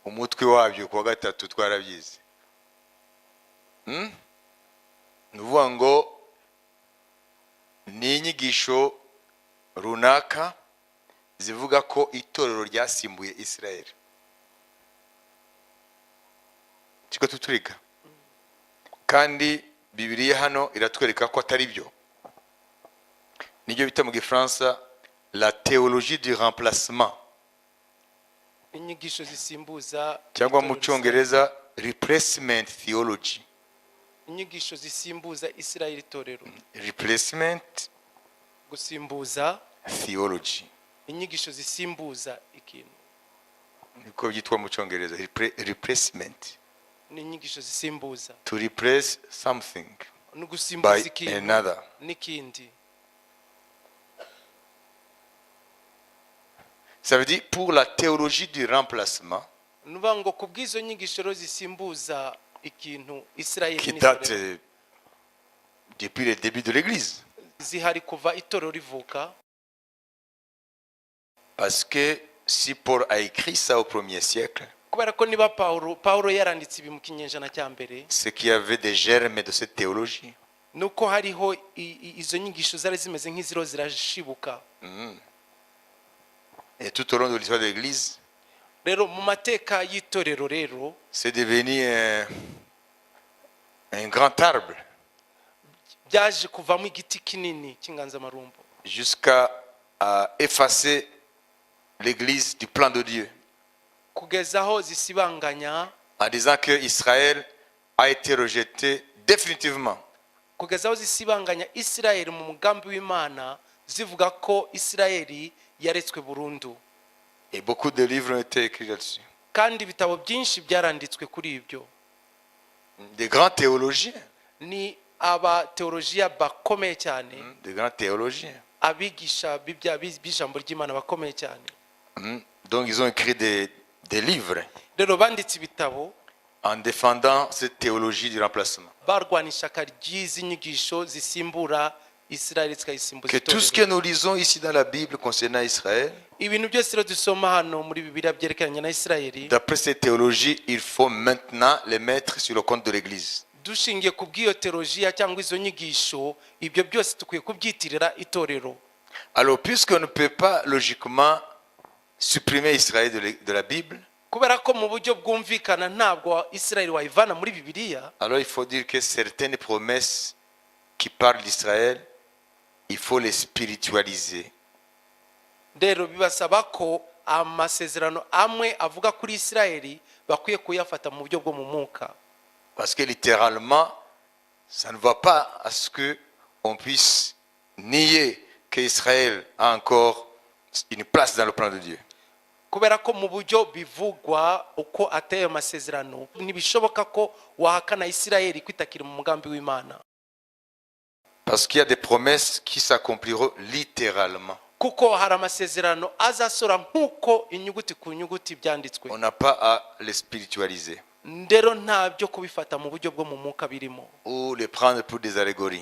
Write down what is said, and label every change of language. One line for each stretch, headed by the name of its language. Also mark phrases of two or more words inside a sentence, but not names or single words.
Kinyarwanda: umutwe wabyo kuwa gatatu twarabyize. Ni ukuvuga ngo ni inyigisho runaka zivuga ko itorero ryasimbuye Isirayeli. Kiko tuturiga kandi Bibiliya hano iratwereka ko atari byo. Nibyo bita mu Gifaransa
French: la théologie du remplacement,
Kinyarwanda: inyigisho zisimbuza cyangwa mu Cyongereza
English: replacement theology.
Kinyarwanda: inyigisho zisimbuza Isirayeli itorero. Replacement Gusimbuza theology inyigisho zisimbuza ikintu. niko byitwa mu Cyongereza. Replacement, Ni inyigisho zisimbuza.
English: to replace something
Kinyarwanda: No gusimbuza by ikintu another. n'ikindi.
French: Ça veut dire pour la théologie du remplacement
Kinyarwanda: Nuvuga ngo kubw'izo nyigisho rero zisimbuza ikintu Isirayeli qui n'itorero,
French: date depuis le début de l'Église.
Kinyarwanda: zihari kuva itorero rivuka.
French: Parce que si Paul a écrit ça au 1er siècle,
Kinyarwanda: Kubera ko niba Pawulo yaranditse ibi mu kinyejana cya mbere,
French: c'est qu'il y avait des germes de cette théologie.
Kinyarwanda: nuko hariho izo nyigisho zari zimeze nk'iziro zirashibuka.
French: Et tout au long de l'histoire de l'Église,
Kinyarwanda: Rero mu mateka y'itorero rero
French: c'est devenu un grand arbre
Kinyarwanda: byaje kuvamo igiti kinini cy'inganzamarumbo
French: jusqu'à effacer l'Église du plan de Dieu,
Kinyarwanda: kugeza aho zisibanganya,
French: en disant que Israël a été rejeté définitivement.
Kinyarwanda: kugeza aho zisibanganya Isirayeli mu mugambi w'Imana, zivuga ko Isirayeli yaretswe burundu.
French: Et beaucoup de livres ont été écrits là-dessus.
Kinyarwanda: Kandi ibitabo byinshi byaranditswe kuri ibyo.
French: Des grands théologiens,
Kinyarwanda: Ni abateolojiya bakomeye cyane,
French: des grands théologiens.
Kinyarwanda: abigisha b'ijambo ry'Imana bakomeye cyane.
French: Donc ils ont écrit des livres
Kinyarwanda: Rero banditse ibitabo
French: en défendant cette théologie du remplacement.
Kinyarwanda: barwana ishyaka ry'izi nyigisho zisimbura Isirayeli zikayisimbuza
French: Que tout ce que
Kinyarwanda: itorero.
French: nous lisons ici dans la Bible concernant Israël,
Kinyarwanda: Ibintu byose rero dusoma hano muri Bibiliya byerekeranye na Isirayeli,
French: d'après cette théologie, il faut maintenant les mettre sur le compte de l'Église.
Kinyarwanda: dushingiye ku bw'iyo teolojiya cyangwa izo nyigisho, ibyo byose dukwiye kubyitirira itorero.
French: Alors, puisqu'on ne peut pas logiquement supprimer Israël de la Bible,
Kinyarwanda: Kubera ko mu buryo bwumvikana ntabwo Isirayeli wayivana muri Bibiliya,
French: alors il faut dire que certaines promesses qui parlent d'Israël, il faut les spiritualiser.
Kinyarwanda: rero bibasaba ko amasezerano amwe avuga kuri Isirayeli bakwiye kuyafata mu buryo bwo mu mwuka.
French: Parce que littéralement, ça ne va pas à ce qu'on puisse nier qu'Israël a encore une place dans le plan de Dieu.
Kinyarwanda: Kubera ko mu buryo bivugwa uko ateye amasezerano, ntibishoboka ko wahakana Isirayeli kwitakira mu mugambi w'Imana.
French: Parce qu'il y a des promesses qui s'accompliront littéralement.
Kinyarwanda: Kuko hari amasezerano azasora nk'uko inyuguti ku nyuguti byanditswe.
French: On n'a pas à les spiritualiser
Kinyarwanda: Ndero nta byo kubifata mu buryo bwo mu mwuka birimo,
French: ou les prendre pour des allégories.